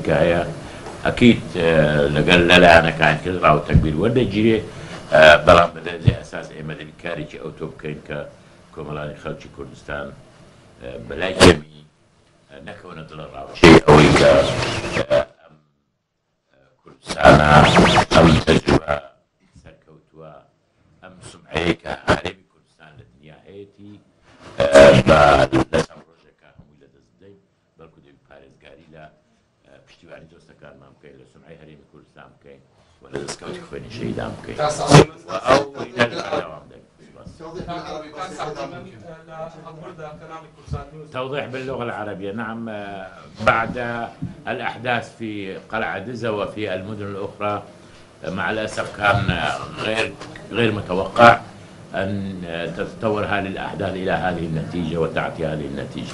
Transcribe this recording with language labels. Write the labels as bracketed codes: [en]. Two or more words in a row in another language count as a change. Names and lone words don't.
[ckb] کە هەیە ئەکید لەگەڵ لەلایەنەکان کرد ڕاوتەکبیر وەردەگیرێ، بەڵام بە دەرەجەی ئەساس ئێمە دەبێت کارێکی ئەو تۆ بکەین کە کۆمەڵانی خەڵکی کوردستان بەلای کەمی نەکەونە دڵە ڕاوچەی ئەوەی کە ئەم کوردستانە ئەم تەجروبە سەرکەوتووە ئەم سومعەیە کە هەرێمی کوردستان لە دنیا هەیەی لەسەر ڕۆژێکە هەمووی لە دەست بدەین بەڵکو دەبی پارێزگاری لە پشتیوانی دۆستەکانمان بکەین لە سمعی هەرێمی کوردستان بکەین و لە دەستکەوتی خوێنی شەهیدان بکەین ئەو دەوام دەین. [ar] توضيح باللغة العربية. نعم، بعد الأحداث في قلعة دزة وفي المدن الأخرى مع الأسف كان غير متوقع أن تتطور هذه الأحداث إلى هذه النتيجة وتعطي هذه النتيجة.